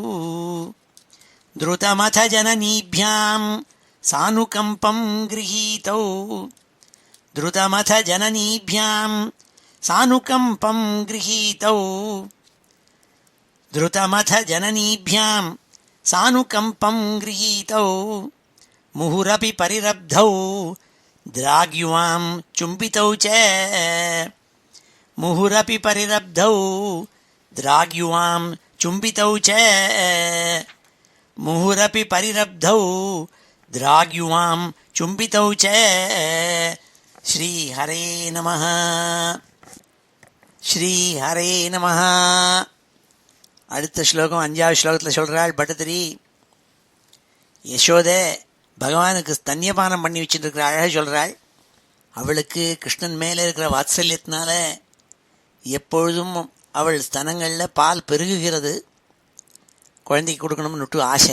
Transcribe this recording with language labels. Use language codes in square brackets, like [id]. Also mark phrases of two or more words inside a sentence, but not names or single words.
[sa] धृतमद जननीभ्यां सानुकम्पं गृहीतौ धृतमद जननीभ्यां सानुकम्पं गृहीतौ धृतमद जननीभ्यां सानुकम्पं गृहीतौ मुहुरपि परिरब्धौ द्राग्युवां चुम्बितौ च मुहुरपि परिरब्धौ द्राग्युवां चुम्बितौ च मुहुरपि परिरब्धौ द्राग्युवां चुम्बितौ च श्रीहरे नमः श्रीहरे नमः [ta] அடுத்த ஸ்லோகம் 5வது ஸ்லோகத்தில் சொல்கிறாள் பட்டத்திரி யசோதை பகவானுக்கு ஸ்தன்யபானம் பண்ணி வச்சுட்டு இருக்கிற அழகை சொல்கிறாள். அவளுக்கு கிருஷ்ணன் மேலே இருக்கிற வாத்சல்யத்தினால எப்பொழுதும் அவள் ஸ்தனங்களில் பால் பெருகுகிறது, குழந்தைக்கு கொடுக்கணும்னுட்டு ஆசை.